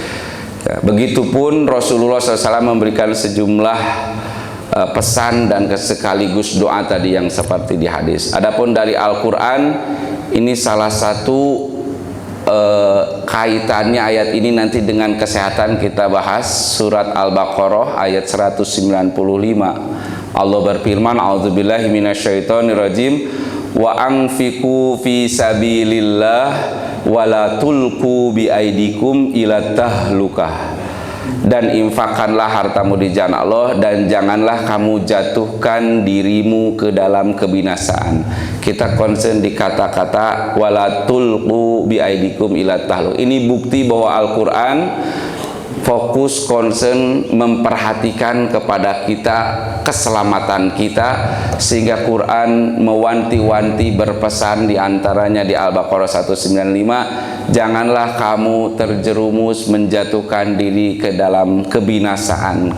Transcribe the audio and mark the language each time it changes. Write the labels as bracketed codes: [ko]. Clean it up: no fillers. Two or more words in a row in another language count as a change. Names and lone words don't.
[id] Begitupun Rasulullah SAW memberikan sejumlah pesan dan sekaligus doa tadi yang seperti di hadis. Adapun dari Al-Quran, ini salah satu kaitannya ayat ini nanti dengan kesehatan kita bahas. Surat Al-Baqarah ayat 195. Allah berfirman, [ar] أعوذ بالله من الشيطان الرجيم, وأنفقوا في سبيل الله ولا تلقوا بأيديكم إلى التهلكة. [id] Dan infakkanlah hartamu di jalan Allah, dan janganlah kamu jatuhkan dirimu ke dalam kebinasaan. Kita concern di kata-kata [ar] ولا تلقوا بأيديكم إلى التهلكة. [id] Ini bukti bahwa Al-Quran fokus, concern, memperhatikan kepada kita, keselamatan kita, sehingga Quran mewanti-wanti, berpesan diantaranya di Al-Baqarah 195, janganlah kamu terjerumus menjatuhkan diri ke dalam kebinasaan.